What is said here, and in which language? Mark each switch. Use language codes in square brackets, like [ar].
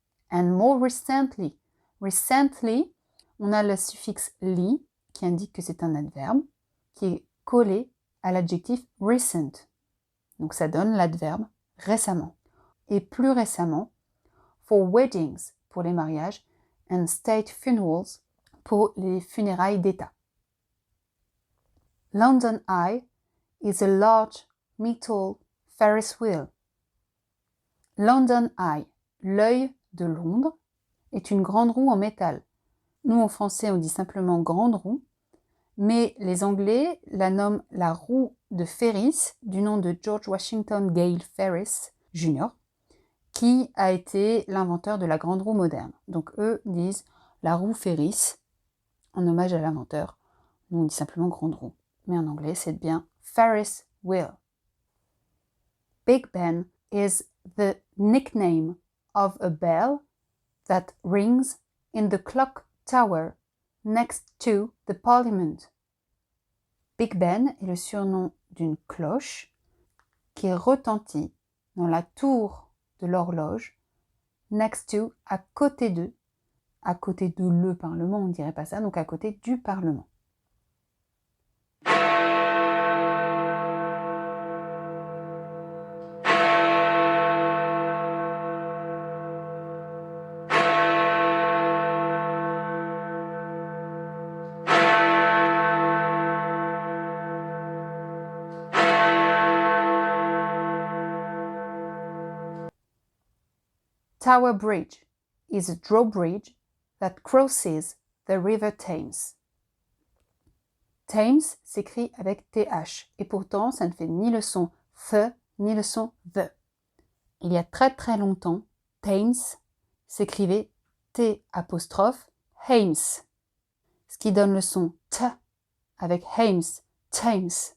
[en] And more recently. Recently, [fr] on a le suffixe ly qui indique que c'est un adverbe qui est collé à l'adjectif recent. Donc ça donne l'adverbe récemment. Et plus récemment, [en] for weddings [fr] pour les mariages [en] and state funerals [fr] pour les funérailles d'État. [en] London Eye is a large metal Ferris wheel. [fr] London Eye, l'œil de Londres, est une grande roue en métal. Nous en français on dit simplement grande roue, mais les Anglais la nomment la roue de Ferris du nom de George Washington Gale Ferris Jr., qui a été l'inventeur de la grande roue moderne. Donc eux disent la roue Ferris en hommage à l'inventeur. Nous on dit simplement grande roue, mais en anglais c'est bien Ferris wheel. [en] Big Ben is the nickname of a bell that rings in the clock tower next to the Parliament. [fr] Big Ben est le surnom d'une cloche qui retentit dans la tour de l'horloge, [en] next to, [fr] à côté de le Parlement, on ne dirait pas ça, donc à côté du Parlement. [en] Tower Bridge is a drawbridge that crosses the river Thames. [fr] Thames s'écrit avec TH et pourtant ça ne fait ni le son th ni le son the. Il y a très très longtemps, Thames s'écrivait T apostrophe Hames, ce qui donne le son T avec Hames, Thames.